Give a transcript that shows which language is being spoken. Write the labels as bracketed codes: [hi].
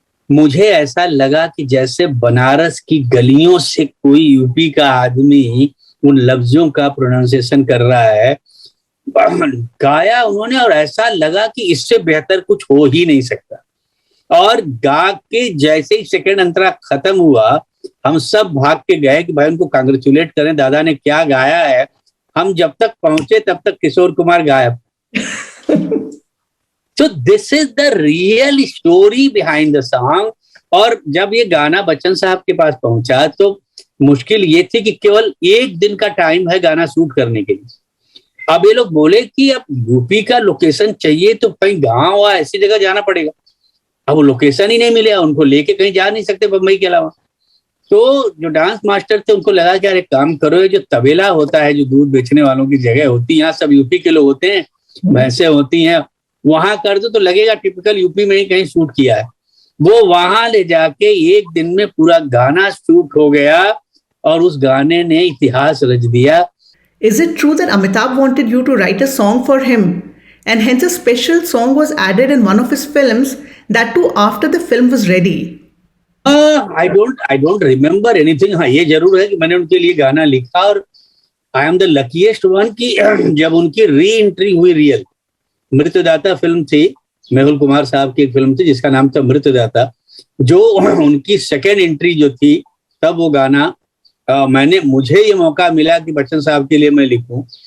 [hi] मुझे ऐसा लगा कि जैसे बनारस की गलियों से कोई यूपी का आदमी उन लफ्जों का प्रोनाउंसिएशन कर रहा है, गाया उन्होंने, और ऐसा लगा कि इससे बेहतर कुछ हो ही नहीं सकता। और गा के जैसे ही सेकंड अंतरा खत्म हुआ, हम सब भाग के गए कि भाई उनको कांग्रेचुलेट करें, दादा ने क्या गाया है। हम जब तक पहुंचे तब तक किशोर कुमार गायब। [en] So this is the real story behind the song। [hi] और जब ये गाना बच्चन साहब के पास पहुंचा तो मुश्किल ये थी कि केवल एक दिन का टाइम है गाना शूट करने के लिए। अब ये लोग बोले कि अब यूपी का लोकेशन चाहिए तो कहीं गांव या ऐसी जगह जाना पड़ेगा। अब वो लोकेशन ही नहीं मिले, उनको लेके कहीं जा नहीं सकते बम्बई के अलावा। तो जो डांस मास्टर थे उनको लगा कि यार एक काम करो, ये जो तबेला होता है, जो दूध बेचने वालों की जगह होती है, यहाँ सब यूपी के लोग होते हैं, भैंसे होती हैं, वहां कर दो तो लगेगा टिपिकल यूपी में ही कहीं शूट किया है। वो वहां ले जाके एक दिन में पूरा गाना शूट हो गया और उस गाने ने इतिहास रच दिया। [en] Is it true that Amitabh wanted you to write a song for him and hence a special song was added in one of his films, that too after the film was ready? I don't remember anything। [hi] हाँ ये जरूर है कि मैंने उनके लिए गाना लिखा, और [en] I am the luckiest one [hi] कि जब उनकी री एंट्री हुई रियल, मृत्युदाता फिल्म थी, मेहुल कुमार साहब की एक फिल्म थी जिसका नाम था मृत्युदाता, जो उनकी सेकेंड एंट्री जो थी, तब वो गाना मुझे ये मौका मिला कि बच्चन साहब के लिए मैं लिखूं।